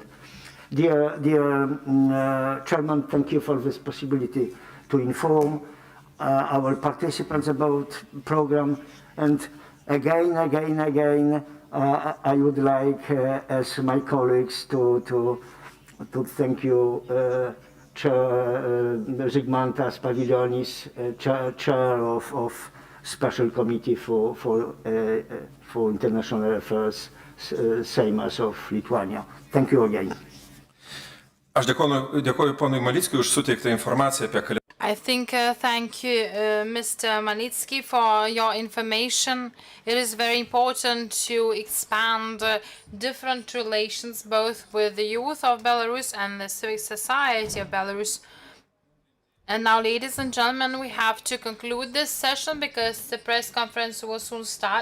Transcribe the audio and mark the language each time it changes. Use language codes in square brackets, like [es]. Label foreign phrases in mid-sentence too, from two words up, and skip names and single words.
[en] Dear Chairman, thank you for this possibility to inform our participants about program, and again, I would like, as my colleagues, to thank you, Chair Zygmantas Pavilionis, Chair of Special Committee for International Affairs, Seimas of Lithuania. Thank you again. [lt] Aš dėkoju ponui Malickiui už suteiktą informaciją apie Kalinausko. [en] I think thank you, Mr. Malicki, for your information. It is very important to expand different relations both with the youth of Belarus and the civic society of Belarus. And now, ladies and gentlemen, we have to conclude this session because the press conference will soon start.